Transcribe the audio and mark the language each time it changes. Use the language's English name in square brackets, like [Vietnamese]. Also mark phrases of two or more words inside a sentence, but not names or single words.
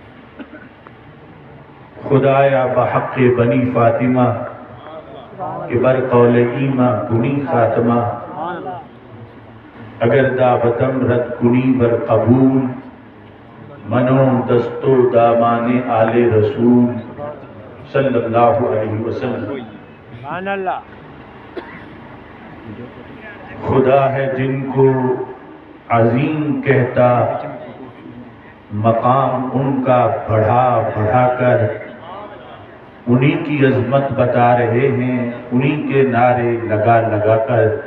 [Persian] خدایا بحق بنی فاطمہ کہ بر قول ایمہ کنی خاتمہ، اگر دعوتم رد کنی بر قبول، منو دستو دامان آل رسول [Arabic] صلی اللہ علیہ وسلم۔ [Urdu] خدا ہے جن کو عظیم کہتا، مقام ان کا بڑھا بڑھا کر، انہی کی عظمت بتا رہے ہیں انہی کے نعرے لگا لگا کر۔